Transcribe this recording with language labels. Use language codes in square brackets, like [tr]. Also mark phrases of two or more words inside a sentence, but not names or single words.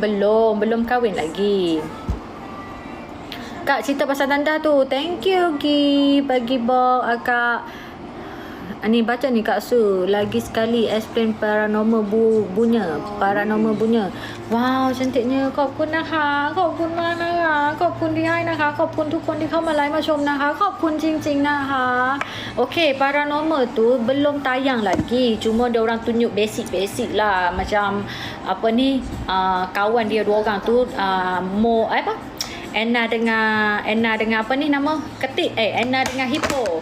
[ms] Belum kahwin lagi. Kak cerita pasal tanda tu. Thank you Gi bagi box akak. Ni baca ni Kak Su. Lagi sekali explain paranormal bunyi. Wow, cantiknya. [th] ขอบคุณนะคะ ขอบคุณมากนะคะ ขอบคุณที่ให้นะคะ ขอบคุณทุกคนที่เข้ามาไลฟ์มาชมนะคะ ขอบคุณจริงๆนะคะ [ms] Okay, paranormal tu belum tayang lagi. Cuma dia orang tunjuk basic lah. Macam apa ni, kawan dia 2 orang tu Anna dengan apa ni nama ketik Anna dengan Hippo.